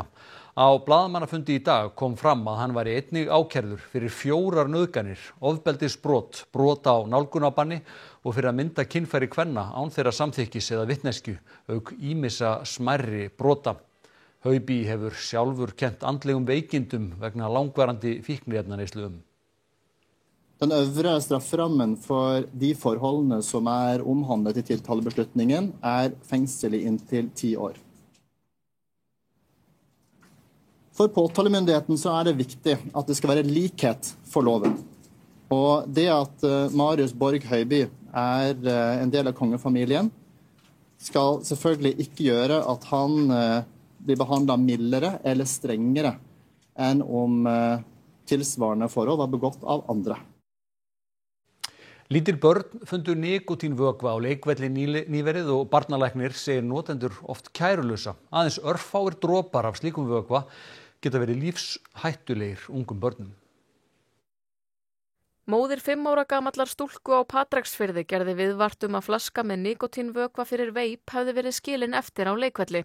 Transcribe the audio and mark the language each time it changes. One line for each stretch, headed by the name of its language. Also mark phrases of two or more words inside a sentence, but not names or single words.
Icelandic: Á blaðamannafundi í dag kom fram að hann væri einnig ákærður fyrir 4 nauðganir, ofbeldisbrot, brot á nálgunarbanni og fyrir að mynda kynfæri kvenna án þeirra samþykkis eða vitneskju, auk ýmissa smærri brota. Hauby hefur sjálfur kennt andlegum veikindum vegna langvarandi fíkniefnaneyslu.
Norwegian: Den øvre strafferammen for de forholdene som omhandlet i tiltalebeslutningen fengsel i inntil 10 år. For påtalemyndigheten så det viktig at det skal være likhet for loven. Og det at Marius Borg Hauby en del av kongefamilien, skal selvfølgelig ikke gjøre at han blir behandlet mildere eller strengere enn om tilsvarende forhold var begått av andre.
Icelandic: Lítil börn fundu nikótínvökva á leikvelli nýverið og barnalæknir segir notendur oft kærulausa. Aðeins örfáir dropar af slíkum vökva geta verið lífshættulegir ungum börnum. Móðir 5 ára gamallar stúlku á Patreksfirði gerði viðvart að flaska með nikótínvökva fyrir veip hefði verið skilin eftir á leikvelli.